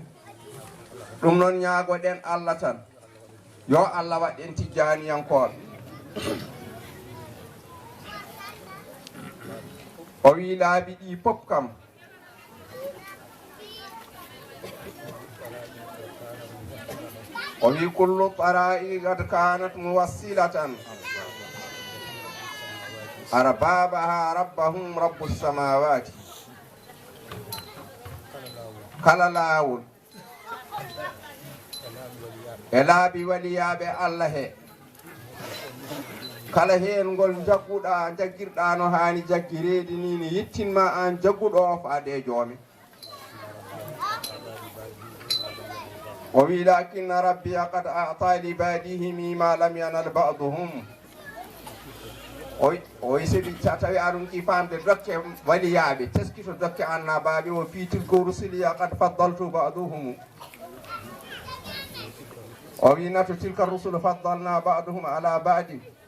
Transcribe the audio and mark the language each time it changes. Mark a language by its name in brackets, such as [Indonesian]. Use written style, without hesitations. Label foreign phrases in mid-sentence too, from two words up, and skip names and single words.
[Fula] ɗum noon ñaagoɗen Allah tan yo Allah waɗen Tidianiyankoɓe. o wi laabi ɗi pop kam o wi [Arabic] كل طرائق قد كانت موصلة أربابها ربهم رب السماوات. [Fula] kala laawol e laabi waliyaɓe Allah he kala heen ngol jagguɗa jaggirɗa no hani jaggireedi ni ne yettinma an jagguɗo o faade joomi. o wi [Arabic] لكن ربي قد أعطى لعباده ما لم ينل بعضهم. [Fula] o sebi tawi aɗum ki famde dokke waliyaɓe teskito dokke annabaɓe o fi [Arabic] تلك رسلية قد فضلت بعضهم. [Fula] o wi nato [Arabic] تلك الرسل فضلنا بعضهم على بعض.